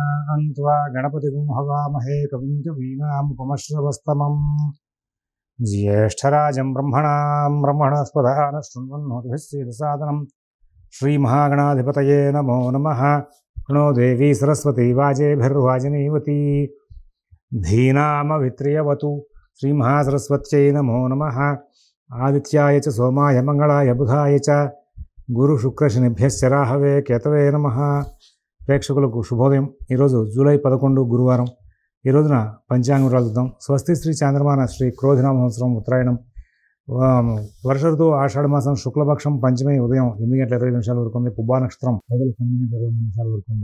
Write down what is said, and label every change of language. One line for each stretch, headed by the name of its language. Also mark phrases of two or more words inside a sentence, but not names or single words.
Sanskrit: समारम्भान् त्वा गणपतिं हवामहे कविं कवीनामुपमश्रवस्तमम् ज्येष्ठराजं ब्रह्मणस्पदः शृण्वन्नोतिभिः श्रीमहागणाधिपतये नमो नमः। प्रणो देवी सरस्वती वाजेभिर्वाजिनीवती धीनामवित्रियवतु श्रीमहासरस्वत्यै नमो नमः। आदित्याय च सोमाय मंगलाय बुधाय च गुरुशुक्रशनिभ्यश्च राहवे केतवे नमः।
Telugu: ప్రేక్షకులకు శుభోదయం। ఈరోజు జూలై 11 గురువారం। ఈ రోజున పంచాంగం రాజుదాం। స్వస్తి శ్రీ చాంద్రమాన శ్రీ క్రోధినామ సంవత్సరం ఉత్తరాయణం వర్ష ఋతువు ఆషాఢమాసం శుక్లపక్షం పంచమి ఉదయం 8:20 వరకు ఉంది। పుబ్బా నక్షత్రం మొదలు 12:23 వరకు ఉంది।